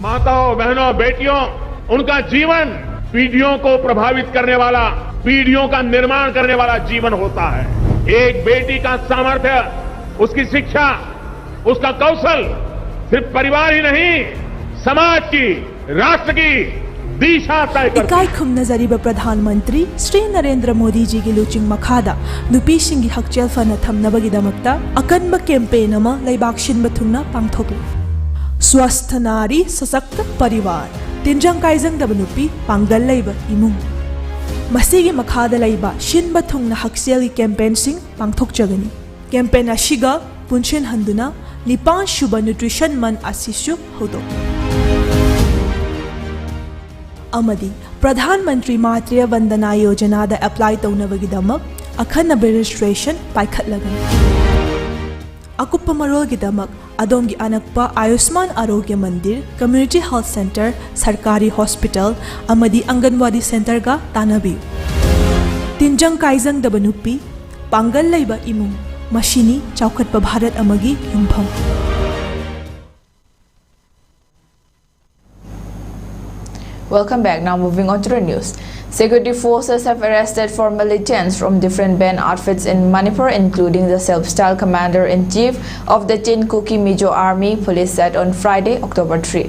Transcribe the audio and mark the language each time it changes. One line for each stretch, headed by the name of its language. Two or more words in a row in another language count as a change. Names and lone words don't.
Hindi: माताओं बहनों बेटियों उनका जीवन पीढ़ियों को प्रभावित करने वाला पीढ़ियों का निर्माण करने वाला जीवन होता है। एक बेटी का सामर्थ्य उसकी शिक्षा उसका कौशल सिर्फ परिवार ही नहीं समाज की राष्ट्र की इकाई
Manipuri: खुमना जरीब
Hindi: प्रधानमंत्री श्री नरेंद्र मोदी जी की
Manipuri: लुचिंग मखादा नुपी सिंगी हकचेल फना थमनबगिदमक्ता अकनब कैंपेन अमा लैबाक्सिन बथुंगना पांगथोकले।
Hindi: स्वस्थ नारी सशक्त परिवार
Manipuri: तिंजंग काइजंग दब नुपी पांगल लैब इमुंग मसीगी मखादा लैबा शिन बथुंगना हकचेल कैंपेन सिंग पांगथोकजगनी। कैंपेन अशिगा पुंशन हंदुना लिपान शुभ न्यूट्रिशन मन आसिसु होदो। अमदी प्रधानमंत्री मातृ वंदना योजना दा अप्लाई तौनबगिदमक अखनब रजिस्ट्रेशन पाइखतलगनी। अकुप्प मरोलगिदमक अदोमगी अनक्पा आयुष्मान आरोग्य मंदिर कम्युनिटी हेल्थ सेंटर सरकारी हॉस्पिटल अमदी अंगनवाड़ी सेंटर का तानबियु। तिंजंग काइजंग दबनुपी पांगल लैबा इमुंग मशीनी चौखटप भारत अमगी युमफम।
English: Welcome back. Now moving on to the news. Security forces have arrested 4 militants from different band outfits in Manipur, including the self-styled commander-in-chief of the Chinkuki Mizo Army, police said on Friday, October 3.